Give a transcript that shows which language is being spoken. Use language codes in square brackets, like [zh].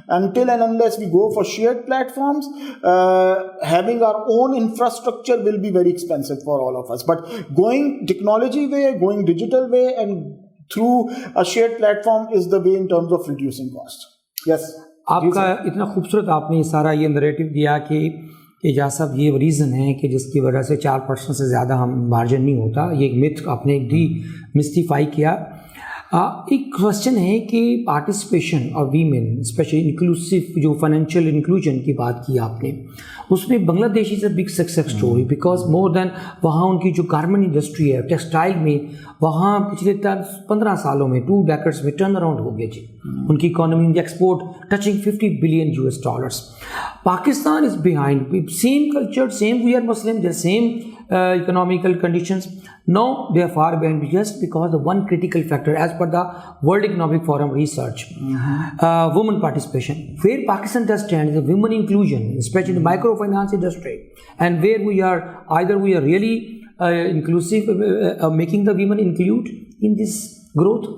[en] Until and unless we go for shared platforms, having our own infrastructure will be very expensive for all of us. But going technology way, going digital way, and through a shared platform is the way in terms of reducing cost. Yes. [hi] आपका इतना खूबसूरत आपने सारा ये narrative दिया कि एजाज साहब ये रीज़न है कि जिसकी वजह से 4% से ज़्यादा हम मार्जिन नहीं होता, ये एक मिथ आपने डी मिस्टिफाई किया। एक क्वेश्चन है कि participation of women specially inclusive जो फाइनेंशियल इंक्लूजन की बात की आपने, उसमें Bangladesh is a big success story because more than वहाँ उनकी जो गारमेंट इंडस्ट्री है टेक्सटाइल में, वहाँ पिछले 15 सालों में 2 decades में टर्न अराउंड हो गया जी उनकी economy, export touching $50 billion. [en] Pakistan is behind, same culture, same we are Muslim, the same economical conditions. No, they are far behind just because the one critical factor as per the World Economic Forum research, women participation. Where Pakistan does stand is the women inclusion, especially in the microfinance industry, and where we are either we are really inclusive, making the women include in this growth.